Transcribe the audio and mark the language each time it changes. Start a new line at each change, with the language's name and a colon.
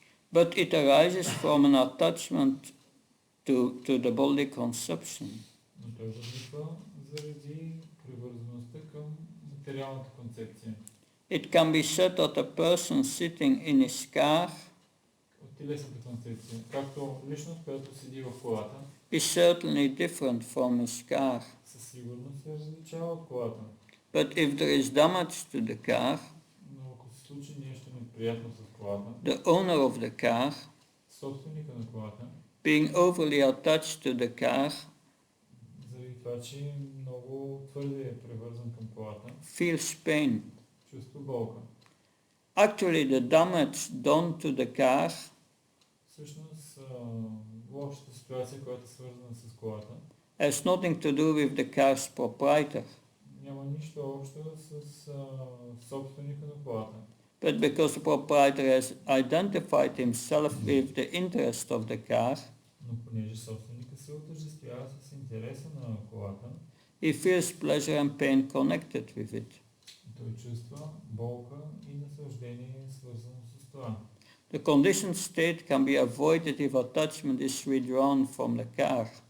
English: But it arises from an attachment to the bodily conception.
Bulgarian: Но той възниква заради привързаността към материалната концепция.
English: It can be said that a person sitting in his car
Bulgarian: От телесната концепция, както личност, която седи в колата,
English: is certainly different from his car.
Bulgarian: със сигурност се различава от колата.
English: But if there is damage to the car,
Bulgarian: Но ако се случи нещо неприятно с колата,
English: the owner of the car,
Bulgarian: собственика на колата,
English: being overly attached to the car,
Bulgarian: заради това, че много твърде е привързан към колата,
English: feels pain.
Bulgarian: чувства болка.
English: Actually, the damage done to the car
Bulgarian: Всъщност, лошата ситуация, която е свързана с колата,
English: has nothing to do with the car's proprietor,
Bulgarian: няма нищо общо с собственика на колата.
English: but because the proprietor has identified himself with the interest of the car,
Bulgarian: Но понеже собственика се отъждествява с интереса на колата,
English: he feels pleasure and pain connected with it.
Bulgarian: той чувства болка и наслаждение свързано с това.
English: The conditioned state can be avoided if attachment is withdrawn from the car.